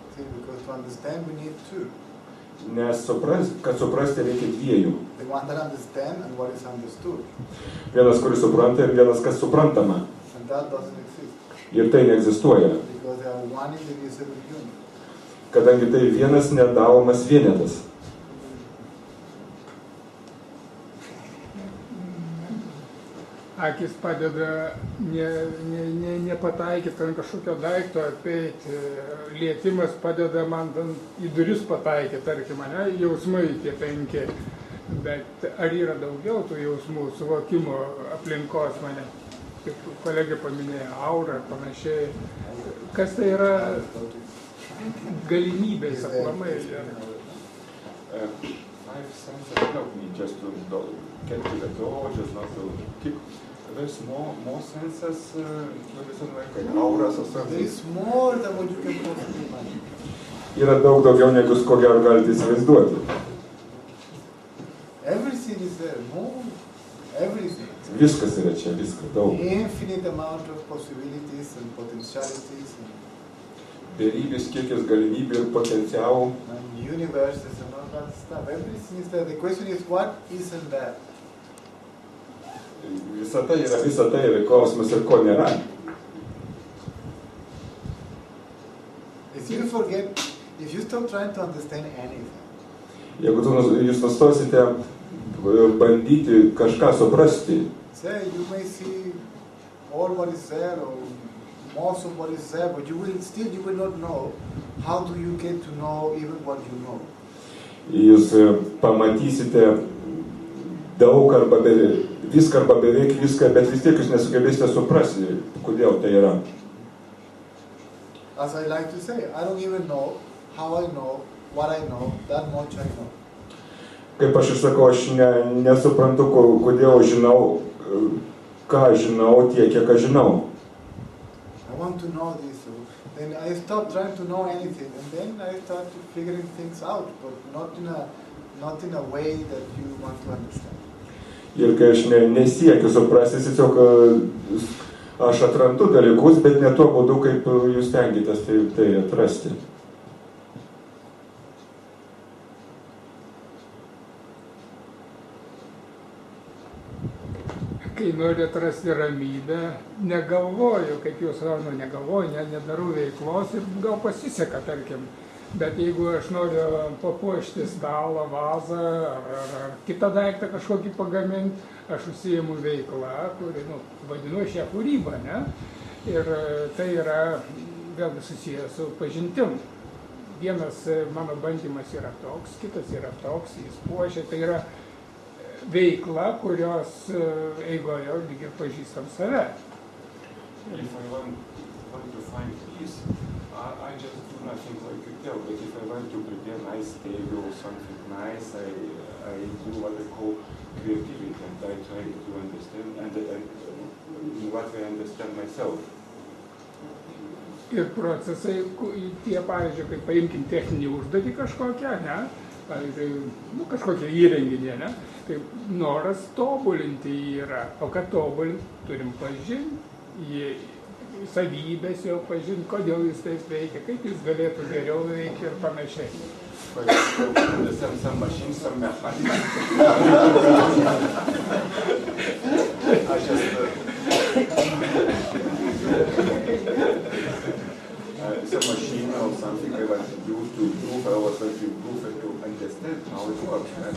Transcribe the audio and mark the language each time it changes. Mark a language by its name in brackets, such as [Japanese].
[English] See, because to understand we need two. [Lithuanian] Nes kad suprasti reikia dviejų. [English] The one that understands and what is understood. [Lithuanian] Vienas, kuris supranta ir vienas, kas suprantama. [English] And that doesn't exist. [Lithuanian] Ir tai neegzistuoja. [English] Because they are one indivisible unit. [Lithuanian] Kadangi tai vienas nedalomas vienetas. Akis padeda nepataikyti ant kažkokio daikto, apeiti. Lietimas padeda man į duris pataikyti, tarkim, jausmai tie 5. Bet ar yra daugiau tų jausmų, suvokimo aplinkos mane? Kaip kolegė paminėjo, aura ir panašiai. Kas tai yra galimybės aplamai? [English] Five senses help me just to get to the door, just not to kick. There's more senses, like auras or There something. is more than what you can possibly imagine. [Lithuanian] Yra daug daugiau, negu ko gero galite įsivaizduoti. [English] Everything is there, more, everything. [Lithuanian] Viskas yra čia, viskas daug. [English] Infinite amount of possibilities and potentialities [Lithuanian] Beribės kiekis galimybių ir potencialų. [English] and universes and all that stuff. Everything is there. The question is, what isn't there? [Lithuanian] Visata yra klausimas ir ko nėra. [English] If you forget, if you stop trying to understand anything, [Lithuanian] Jeigu jūs nustosite bandyti kažką suprasti, [English] say you may see all what is there or most of what is there, but you will not know how do you get to know even what you know. [Lithuanian] jūs pamatysite daug arba viską arba beveik viską, bet vis tiek jūs nesugebėsite suprasti, kodėl tai yra. [English] As I like to say, I don't even know how I know what I know, that much I know. [Lithuanian] Kaip aš išsakau, aš nesuprantu, kodėl žinau, ką žinau, tiek, kiek aš žinau. [English] I want to know this. So then I stop trying to know anything, and then I start figuring things out, but not in a way that you want to understand. [Lithuanian] Ir kai aš nesiekiu suprasti, tiesiog aš atrandu dalykus, bet ne tuo būdu, kaip jūs stengiatės tai atrasti. Kai noriu atrasti ramybę, negalvoju, kaip jūs sakot, negalvoju, nedarau veiklos ir gal pasiseka, tarkim. Bet jeigu aš noriu papuošti stalą, vazą ar kitą daiktą kažkokį pagaminti, aš užsiimu veiklą, kuri, vadinu šią kūrybą, ne? Ir tai yra vėlgi susijęs su pažintim. Vienas mano bandymas yra toks, kitas yra toks, jis puošia, tai yra veikla, kurios eigoje lyg ir pažįstam save. [English] If I want to find peace, I just do nothing like you tell. But if I want to prepare nice table, something nice, into what I call creativity, and I try to understand, and in what I understand myself. [Lithuanian] Ir procesai, tie, pavyzdžiui, kaip paimkim techninį užduotį kažkokią, ne? Pavyzdžiui, kažkokią įrenginį, ne? Tai noras tobulinti jį yra, o kad tobulinti, turim pažinti savybės jau pažinti, kodėl jis taip veikia, kaip jis galėtų geriau veikti ir panašiai. [English] Some machines, some mechanics. Some machine or something I want to use to improve, I was trying to improve it to understand how it works.